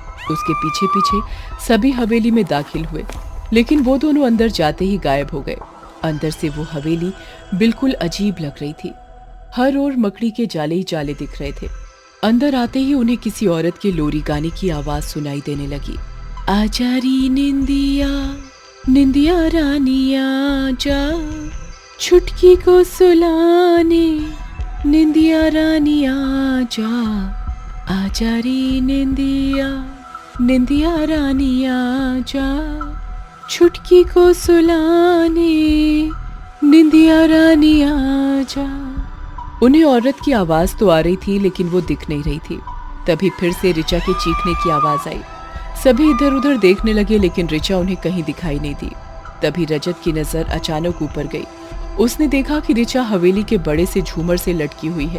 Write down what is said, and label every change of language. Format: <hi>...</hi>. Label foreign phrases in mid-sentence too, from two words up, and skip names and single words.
<hi>उसके पीछे पीछे सभी हवेली में दाखिल हुए, लेकिन वो दोनों अंदर जाते ही गायब हो गए। अंदर से वो हवेली बिल्कुल अजीब लग रही थी। हर ओर मकड़ी के जाले ही जाले दिख रहे थे। अंदर आते ही उन्हें किसी औरत के लोरी गाने की आवाज सुनाई देने लगी। आजारी निंदिया निंदिया रानिया जा, छुटकी को सुलाने निंदिया रानिया जा। आजारी निंदिया निंदिया रानिया जा, छुटकी को सुलाने निंदिया रानिया जा। उन्हें औरत की आवाज तो आ रही थी, लेकिन वो दिख नहीं रही थी। तभी फिर से ऋचा के चीखने की आवाज आई। सभी इधर उधर देखने लगे, लेकिन ऋचा उन्हें कहीं दिखाई नहीं दी। तभी रजत की नजर अचानक ऊपर गई। उसने देखा कि ऋचा हवेली के बड़े से झूमर से लटकी हुई है।</hi>